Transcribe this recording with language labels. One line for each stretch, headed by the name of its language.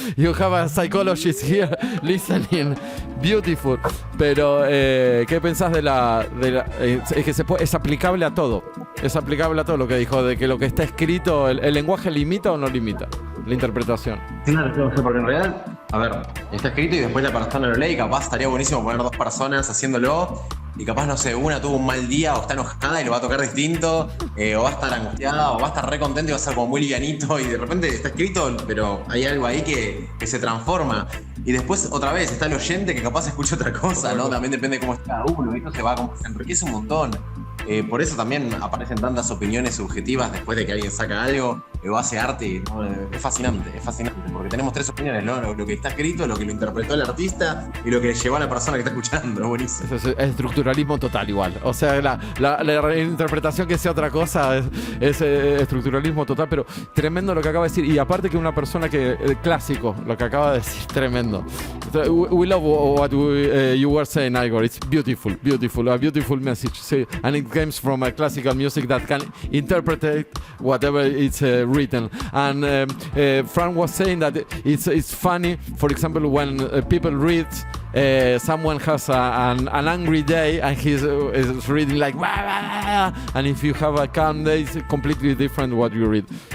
English: You have a psychologist here listening, beautiful.
Spanish: Pero, ¿qué pensás es que es aplicable a todo? Es aplicable a todo lo que dijo, de que lo que está escrito, ¿el lenguaje limita o no limita la interpretación? Claro, porque en realidad, a ver, está escrito y después la persona lo lee y capaz estaría buenísimo poner 2 personas haciéndolo y capaz, no sé, una tuvo un mal día o está enojada y lo va a tocar distinto, o va a estar angustiada o va a estar re contento y va a ser como muy livianito y de repente está escrito, pero hay algo ahí que se transforma. Y después, otra vez, está el oyente que capaz escucha otra cosa, ¿no? También depende de cómo está cada uno, y esto se enriquece un montón. Por eso también aparecen tantas opiniones subjetivas después de que alguien saca algo o hace arte, ¿no? Es fascinante, porque tenemos 3 opiniones, ¿no? Lo que está escrito, lo que lo interpretó el artista y lo que le llevó a la persona que está escuchando, buenísimo. Es estructuralismo total igual, o sea, la interpretación que sea otra cosa es estructuralismo total, pero tremendo lo que acaba de decir, y aparte que una persona clásico, lo que acaba de decir, tremendo.
English: We love what you were saying, Igor. It's beautiful, a beautiful message. See, and it comes from a classical music that can interpret whatever it's written. And Fran was saying that it's funny, for example, when people read someone has an angry day and he's reading like wah, wah, and if you have a calm day, it's completely different what you read.